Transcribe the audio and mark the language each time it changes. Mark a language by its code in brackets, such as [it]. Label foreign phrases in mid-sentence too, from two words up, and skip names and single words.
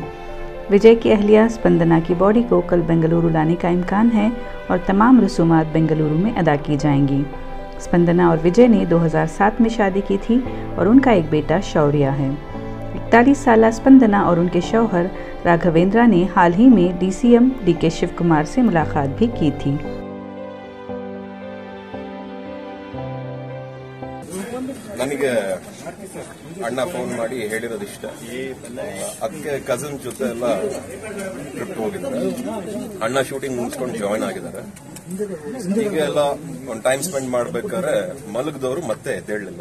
[ur] وجے کی اہلیہ سپندنا کی باڈی کو کل بنگلورو لانے کا امکان ہے اور تمام رسومات بنگلورو میں ادا کی جائیں گی. سپندنا اور وجے نے 2007 میں شادی کی تھی اور ان کا ایک بیٹا شوریہ ہے. 41 سالہ سپندنا اور ان کے شوہر راگھویندر نے حال ہی میں DCM DK شیو کمار سے ملاقات بھی کی تھی. [kn] ನನಗೆ ಅಣ್ಣ ಫೋನ್ ಮಾಡಿ ಹೇಳಿರೋದಿಷ್ಟ ಅದಕ್ಕೆ ಕಸಿನ್ ಜೊತೆ ಎಲ್ಲ ಟ್ರಿಪ್ ಹೋಗಿದ್ದಾರೆ. ಅಣ್ಣ ಶೂಟಿಂಗ್ ಮುಗಿಸ್ಕೊಂಡು ಜಾಯಿನ್ ಆಗಿದ್ದಾರೆ. ಈಗ ಎಲ್ಲ ಒಂದು [en] time spend [kn] ಮಾಡ್ಬೇಕಾದ್ರೆ ಮಲಗದವರು ಮತ್ತೆ ಎದ್ದೇಳಲಿಲ್ಲ.